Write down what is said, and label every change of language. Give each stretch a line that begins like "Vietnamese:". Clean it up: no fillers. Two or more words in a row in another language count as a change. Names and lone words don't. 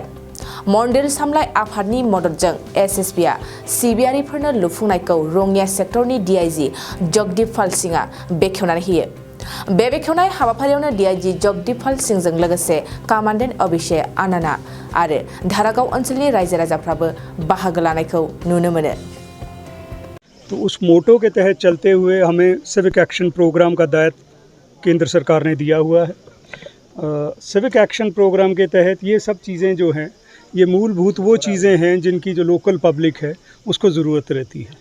Bodo: मन्दिर सामलाय आफादनि मददजों SSB सिबियारिफोरनो लुफुंनायखौ रङिया सेक्टरनि DIG जगदीपाल सिंहआ बेखेवनानै होयो। बे बेखेवनाय हाबाफारियावनो DIG जगदीपाल सिंहजों लोगोसे कमान्डेन्ट अभिषेक आनना आरो धारागाव ओनसोलनि रायजो राजाफ्राबो बाहागो लानायखौ नुनो मोनो।
Hindi: तो उस मोटो के तहत चलते हुए हमें
English: civic action program
Hindi: का दायित्व केंद्र सरकार ने दिया हुआ है।
English: civic action program
Hindi: के तहत ये सब चीज़ें जो हैं, ये मूलभूत वो चीज़ें हैं जिनकी जो
English: local public
Hindi: है उसको ज़रूरत रहती है।